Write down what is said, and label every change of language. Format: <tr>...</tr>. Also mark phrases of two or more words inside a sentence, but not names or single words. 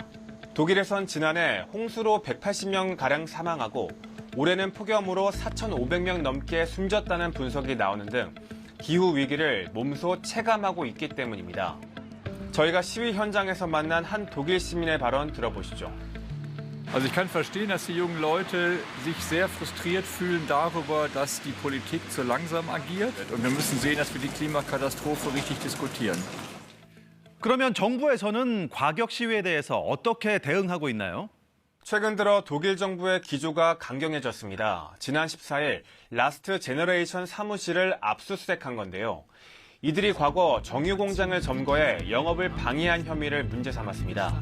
<ko>독일에선 지난해 홍수로 180명가량 사망하고 올해는 폭염으로 4,500명 넘게 숨졌다는 분석이 나오는 등 기후 위기를 몸소 체감하고 있기 때문입니다. 저희가 시위 현장에서 만난 한 독일 시민의 발언 들어보시죠.</ko> <de>Also ich kann verstehen, dass die jungen Leute sich sehr frustriert fühlen darüber, dass die Politik zu langsam agiert. Und wir müssen sehen, dass wir die Klimakatastrophe richtig diskutieren.</de> <ko>그러면 정부에서는 과격 시위에 대해서 어떻게 대응하고 있나요? 최근 들어 독일 정부의 기조가 강경해졌습니다. 지난 14일 라스트 제너레이션 사무실을 압수수색한 건데요. 이들이 과거 정유 공장을 점거해 영업을 방해한 혐의를 문제 삼았습니다.</ko>